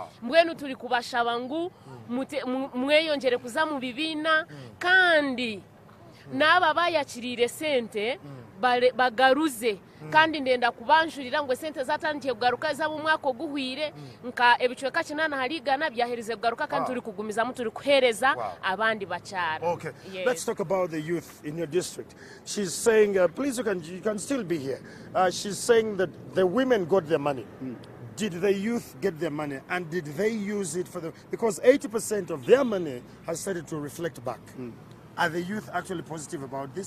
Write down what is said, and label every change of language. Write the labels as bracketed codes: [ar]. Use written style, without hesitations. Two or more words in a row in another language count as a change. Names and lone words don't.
[nyn] Mbwenu turi kubashaba ngu mweyongere kuza mu bibina, kandi n'aba bayakirire sente bagaruze. Kandi ndenda kubanjurira ngo sente zatangiye kugaruka za mu mwaka guhwire nka ebicweka 8 harigana byaherize kugaruka, kandi turi kugumiza mu turi kuhereza abandi bacyara. [en] Okay, let's talk about the youth in your district. She's saying, please, you can still be here. She's saying that the women got their money. Did the youth get their money, and did they use it for because 80% of their money has started to reflect back. Are the youth actually positive about this?